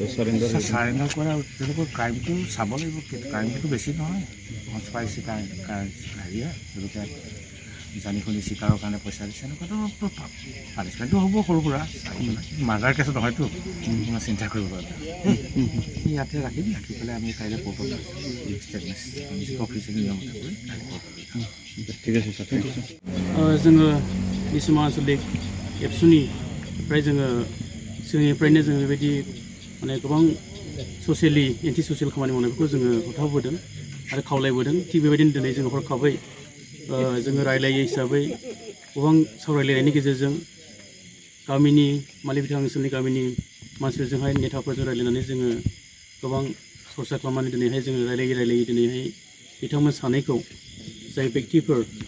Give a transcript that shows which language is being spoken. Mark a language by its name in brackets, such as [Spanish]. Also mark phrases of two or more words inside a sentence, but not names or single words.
[Assamese] চাৰেণ্ডাৰ কৰা তেওঁলোকৰ ক্ৰাইমটো চাব লাগিব, ক্ৰাইমটো বেছি নহয়, পাই চিকাৰ হেৰিয়ে তেওঁলোকে জানি শুনি চিকাৰৰ কাৰণে পইচা দিছে এনেকুৱাতো পানিছমেণ্টটো হ'ব সৰু সুৰা, মাৰ্ডাৰ কেছত নহয়তো ইমান চিন্তা কৰিব লাগে। ইয়াতে ৰাখি পেলাই আমি কাইলৈ কোৰ্টত অফিচিয়েল নিয়মতে কৰি ঠিক আছে ছাৰ, [English] thank you [Assamese] ছাৰ। [Bodo] जोङो मिसमा आन्सलिक एबसुनि फ्राय जोङो सिगांनिफ्रायनो जोङो बेबायदि माने गोबां ससियेलि [English] anti social [Bodo] खामानि मावनायफोरखौ जोङो होबथाबोदों आरो खावलायबोदों। थिग बेबायदिनो दिनै जोङो हरखाबै जोङो रायलायो हिसाबै गोबां सावरायलायनायनि गेजेरजों गामिनि मालिबिथां ओनसोलनि गामिनि मानसिफोरजोंहाय नेताफोरजों रायलायनानै जोङो गोबां सरसा खालामनानै दिनैहाय जोङो रायलायै दिनैहाय बिथांमोन सानैखौ जाय बेक्तिफोर